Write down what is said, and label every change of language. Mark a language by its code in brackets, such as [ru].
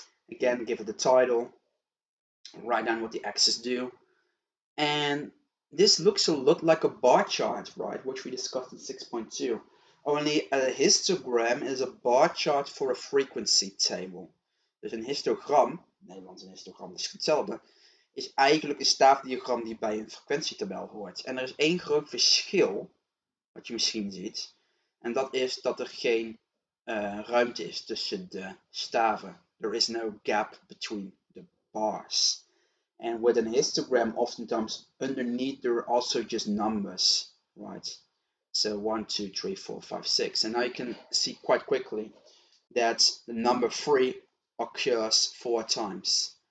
[en] Again, give it the title, write down what the axes do. And this looks a lot like a bar chart, right, which we discussed in 6.2. Only a histogram is a bar chart for a frequency table. [nl] Dus een histogram, Nederlands een histogram, dat is hetzelfde, is eigenlijk een staafdiagram die bij een frequentietabel hoort. En er is één groot verschil, wat je misschien ziet, en dat is dat er geen ruimte is tussen de staven. [en] There is no gap between the bars. And with an histogram, oftentimes underneath there are also just numbers, right? So 1, 2, 3, 4, 5, 6. And now you can see quite quickly that the number 3 occurs 4 times.